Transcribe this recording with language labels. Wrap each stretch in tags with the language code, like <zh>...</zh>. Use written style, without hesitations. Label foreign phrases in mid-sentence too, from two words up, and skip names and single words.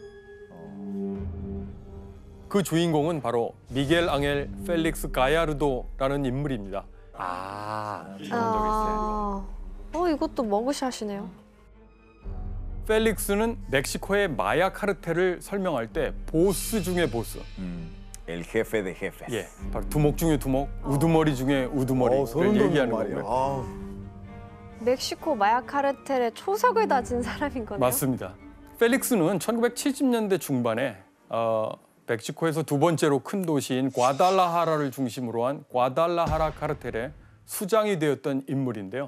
<ko>그 주인공은 바로 미겔 앙헬 펠릭스 가야르도라는 인물입니다. 이것도 머그샷이네요. 펠릭스는 멕시코의 마약 카르텔을 설명할 때 보스 중의 보스,</ko> <es>El jefe de jefes.</es> <ko>예, 바로 두목 중에 두목, 우두머리 중에 우두머리를 소름 돋는 얘기하는 말이야. 거고요. 멕시코 마약 카르텔의 초석을 다진 사람인 거네요. 맞습니다. 펠릭스는 1970년대 중반에 멕시코에서 두 번째로 큰 도시인 과달라하라를 중심으로 한 과달라하라 카르텔의 수장이 되었던 인물인데요.</ko>